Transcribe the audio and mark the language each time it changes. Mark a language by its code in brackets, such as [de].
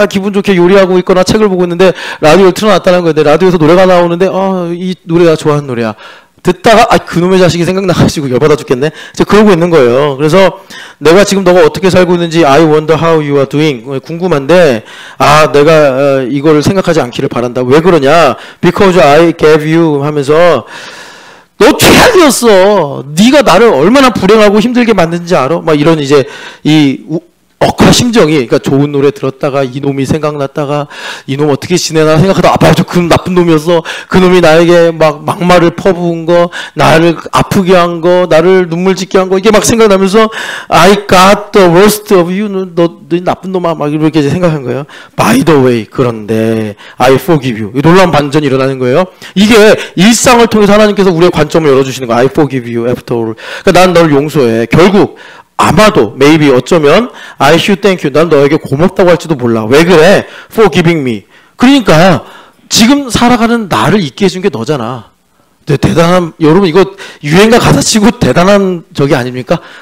[ko] 기분 좋게 요리하고 있거나 책을 보고 있는데 라디오를 틀어놨다는 거예요. 라디오에서 노래가 나오는데 이 노래가 좋아하는 노래야. 듣다가 그놈의 자식이 생각나가지고 열받아 죽겠네. 이제 그러고 있는 거예요. 그래서 내가 지금 너가 어떻게 살고 있는지 [en] I wonder how you are doing [ko] 궁금한데 내가 이거를 생각하지 않기를 바란다. 왜 그러냐? [en] Because I gave you [ko] 하면서 너 최악이었어. 네가 나를 얼마나 불행하고 힘들게 만든지 알아? 막 이런 이제 이 억울한 심정이, 그러니까 좋은 노래 들었다가 이놈이 생각났다가 이놈 어떻게 지내나 생각하다 맞아 그 나쁜 놈이었어. 그놈이 나에게 막 막말을 퍼부은 거, 나를 아프게 한 거, 나를 눈물 짓게 한 거, 이게 막 생각나면서 [en] I got the worst of you. [ko] 너 나쁜 놈아 막 이렇게 생각한 거예요. [en] By the way, [ko] 그런데 [en] I forgive you. [ko] 놀라운 반전이 일어나는 거예요. 이게 일상을 통해서 하나님께서 우리의 관점을 열어주시는 거예요. [en] I forgive you after all. [ko] 그러니까 난 너를 용서해. 결국 아마도 [en] maybe [ko] 어쩌면 [en] I should thank you. [ko] 난 너에게 고맙다고 할지도 몰라. 왜 그래? [en] For giving me. [ko] 그러니까 지금 살아가는 나를 있게 해준 게 너잖아. 대단한, 여러분 이거 유행가 가사치고 대단한 적이 아닙니까?